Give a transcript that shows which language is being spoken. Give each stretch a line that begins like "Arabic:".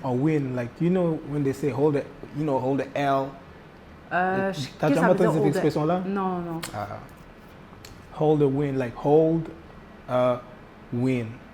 English: A wind, like, you know when they say hold the L.
French: T'as jamais entendu cette expression-là? Non, non.
English: Hold the wind, like hold a win.